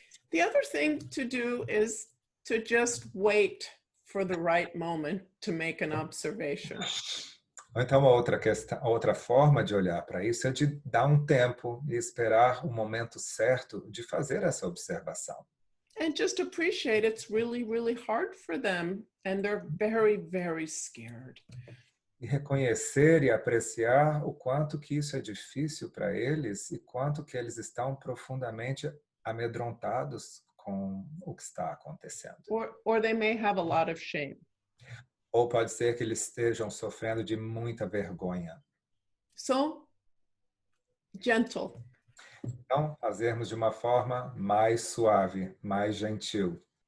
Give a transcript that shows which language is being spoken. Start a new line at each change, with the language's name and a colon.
English: The other thing to do is to just wait for the right moment to make an observation.
Portuguese: Então, outra forma de olhar para isso é de dar um tempo e esperar o momento certo de fazer essa observação.
English: And just appreciate it's really, really hard for them and they're very, very scared.
Portuguese: E reconhecer e apreciar o quanto que isso é difícil para eles e quanto que eles estão profundamente amedrontados com o que está acontecendo.
English: Or they may have a lot of shame.
Portuguese: Ou pode ser que eles estejam sofrendo de muita vergonha.
English: So, gentle.
Portuguese: Então, fazermos de uma forma mais suave, mais gentil.